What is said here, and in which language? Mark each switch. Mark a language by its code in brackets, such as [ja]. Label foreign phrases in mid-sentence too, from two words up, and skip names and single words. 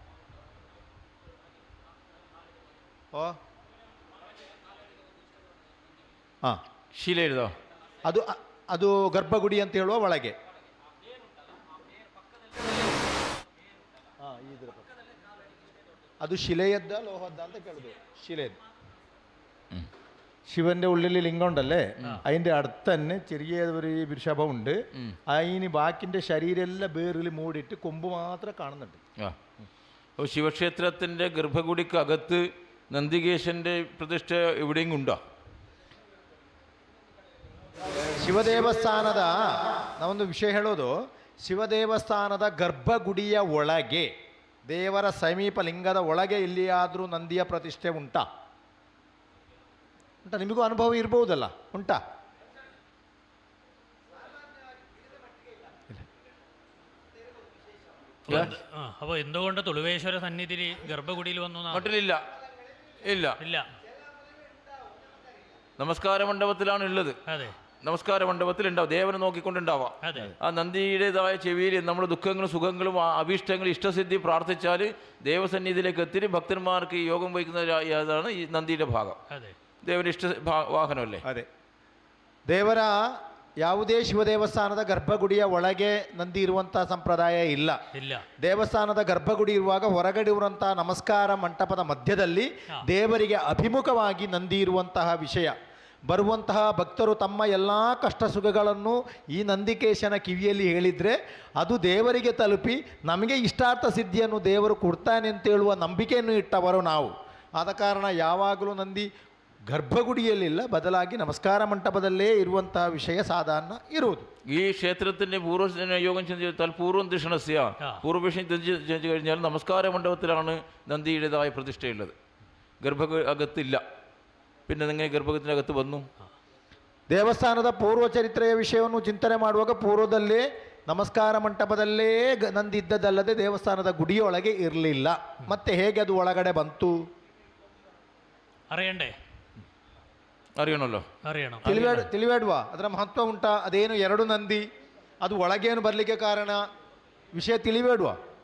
[kn] ಹಾಂ, ಶಿಲೆ ಇರೋದು ಅದು ಅದು ಗರ್ಭಗುಡಿ ಅಂತ ಹೇಳುವ ಒಳಗೆ. ಅದು ಶಿಲೆಯದ್ದ ಲೋಹದ್ದ ಅಂತ ಕೇಳುದು? ಶಿಲೆಯದ್ದು. [ml] ശിവന്റെ ഉള്ളിൽ ലിംഗം ഉണ്ടല്ലേ, അതിന്റെ അടുത്ത് തന്നെ ചെറിയൊരു വൃഷഭം ഉണ്ട്. അതിന് ബാക്കിന്റെ ശരീരമെല്ലാം വേറിൽ മൂടിയിട്ട് കൊമ്പ് മാത്രം കാണുന്നുണ്ട്. അപ്പോൾ ശിവക്ഷേത്രത്തിന്റെ ഗർഭഗുടിക്ക് അകത്ത് നന്ദികേശന്റെ പ്രതിഷ്ഠ എവിടെയെങ്കിലും ഉണ്ടോ? ಶಿವದೇವಸ್ಥಾನದ ನಾವೊಂದು ವಿಷಯ ಹೇಳೋದು, ಶಿವದೇವಸ್ಥಾನದ ಗರ್ಭಗುಡಿಯ ಒಳಗೆ ದೇವರ ಸಮೀಪ ಲಿಂಗದ ಒಳಗೆ ಎಲ್ಲಿಯಾದರೂ ನಂದಿಯ ಪ್ರತಿಷ್ಠೆ ಉಂಟಾ? ಉಂಟಾ? ನಿಮಗೂ ಅನುಭವ ಇರ್ಬೋದಲ್ಲ, ಉಂಟಾ? അപ്പോൾ എന്തുകൊണ്ട് തുളുവേശ്വര സന്നിധി ഗർഭഗുടിയിൽ വന്നു? മട്ടിലില്ല, ഇല്ല ഇല്ല. നമസ്കാര മണ്ഡപത്തിലാണ് ഉള്ളത്. അതെ, നമസ്കാര മണ്ഡപത്തിൽ ഉണ്ടാവും, ദേവനെ നോക്കിക്കൊണ്ടുണ്ടാവാം. ആ നന്ദിയുടേതായ ചെവിയിൽ നമ്മൾ ദുഃഖങ്ങളും സുഖങ്ങളും അഭീഷ്ടങ്ങളും ഇഷ്ടസിദ്ധി പ്രാർത്ഥിച്ചാൽ ദേവസന്നിധിയിലേക്ക് എത്തി ഭക്തന്മാർക്ക് ഈ യോഗം വഹിക്കുന്നതാണ് ഈ നന്ദിയുടെ ഭാഗം. [kn] ದೇವರ ಇಷ್ಟ ವಾಹನವಲ್ಲೇ? ಅದೇ, ದೇವರ ಯಾವುದೇ ಶಿವದೇವಸ್ಥಾನದ ಗರ್ಭಗುಡಿಯ ಒಳಗೆ ನಂದಿ ಇರುವಂಥ ಸಂಪ್ರದಾಯ ಇಲ್ಲ. ದೇವಸ್ಥಾನದ ಗರ್ಭಗುಡಿ ಇರುವಾಗ ಹೊರಗಡೆ ಇರುವಂತಹ ನಮಸ್ಕಾರ ಮಂಟಪದ ಮಧ್ಯದಲ್ಲಿ ದೇವರಿಗೆ ಅಭಿಮುಖವಾಗಿ ನಂದಿ ಇರುವಂತಹ ವಿಷಯ. ಬರುವಂತಹ ಭಕ್ತರು ತಮ್ಮ ಎಲ್ಲ ಕಷ್ಟ ಸುಖಗಳನ್ನು ಈ ನಂದಿಕೇಶನ ಕಿವಿಯಲ್ಲಿ ಹೇಳಿದರೆ ಅದು ದೇವರಿಗೆ ತಲುಪಿ ನಮಗೆ ಇಷ್ಟಾರ್ಥ ಸಿದ್ಧಿಯನ್ನು ದೇವರು ಕೊಡ್ತಾನೆ ಅಂತೇಳುವ ನಂಬಿಕೆಯನ್ನು ಇಟ್ಟವರು ನಾವು. ಆದ ಕಾರಣ ಯಾವಾಗಲೂ ನಂದಿ ಗರ್ಭಗುಡಿಯಲ್ಲಿಲ್ಲ, ಬದಲಾಗಿ ನಮಸ್ಕಾರ ಮಂಟಪದಲ್ಲೇ ಇರುವಂತಹ ವಿಷಯ ಸಾಧಾರಣ ಇರುವುದು. [ml] ഈ ക്ഷേത്രത്തിൻ്റെ യോഗം ചിന്തിച്ചാൽ പൂർവ്വം ദക്ഷിണസ്യ പൂർവപക്ഷം ചിന്തിച്ചു കഴിഞ്ഞാൽ നമസ്കാര മണ്ഡപത്തിലാണ് നന്ദിയുടേതായ പ്രതിഷ്ഠയുള്ളത്, അകത്തില്ല. പിന്നെ നിങ്ങൾ ഗർഭഗത്തിനകത്ത് വന്നു? [kn] ದೇವಸ್ಥಾನದ ಪೂರ್ವ ಚರಿತ್ರೆಯ ವಿಷಯವನ್ನು ಚಿಂತನೆ ಮಾಡುವಾಗ ಪೂರ್ವದಲ್ಲೇ ನಮಸ್ಕಾರ ಮಂಟಪದಲ್ಲೇ ನಂದಿ ಇದ್ದದಲ್ಲದೆ ದೇವಸ್ಥಾನದ ಗುಡಿಯೊಳಗೆ ಇರಲಿಲ್ಲ. ಮತ್ತೆ ಹೇಗೆ ಅದು ಒಳಗಡೆ ಬಂತು? [ml] അറിയണമല്ലോ, [kn] ತಿಳಿಬೇಡ್ವಾ? ಅದರ ಮಹತ್ವ ಉಂಟಾ? ಅದೇನು 2 ನಂದಿ, ಅದು ಒಳಗೇನು ಬರಲಿಕ್ಕೆ ಕಾರಣ, ವಿಷಯ ತಿಳಿಬೇಡ್ವಾ?